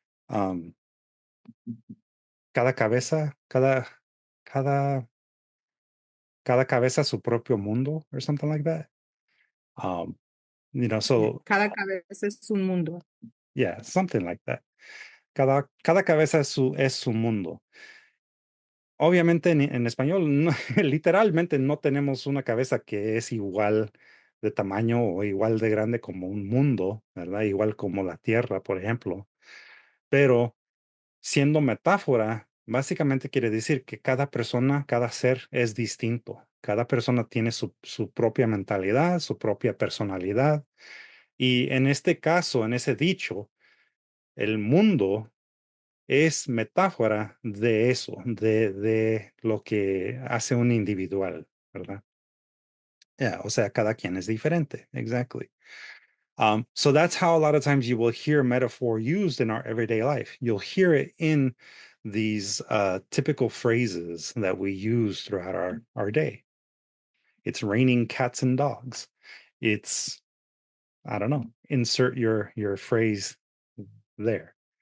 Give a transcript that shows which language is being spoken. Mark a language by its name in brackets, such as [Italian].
[Spanish] Cada cabeza, cada cabeza su propio mundo, [English] or something like that. So [Spanish] Cada cabeza es un mundo. [English] yeah, something like that. [Spanish] Cada cabeza es su mundo. Obviamente en español, literalmente no tenemos una cabeza que es igual de tamaño o igual de grande como un mundo, ¿verdad? Igual como la Tierra, por ejemplo. Pero siendo metáfora, básicamente quiere decir que cada persona, cada ser es distinto. Cada persona tiene su propia mentalidad, su propia personalidad. Y en este caso, en ese dicho, el mundo es metáfora de eso, de lo que hace un individual, ¿verdad? Yeah, o sea, cada quien es diferente. Exactly. [English] So that's how a lot of times you will hear metaphor used in our everyday life. You'll hear it in these typical phrases that we use throughout our day. It's raining cats and dogs. It's, I don't know, insert your phrase there.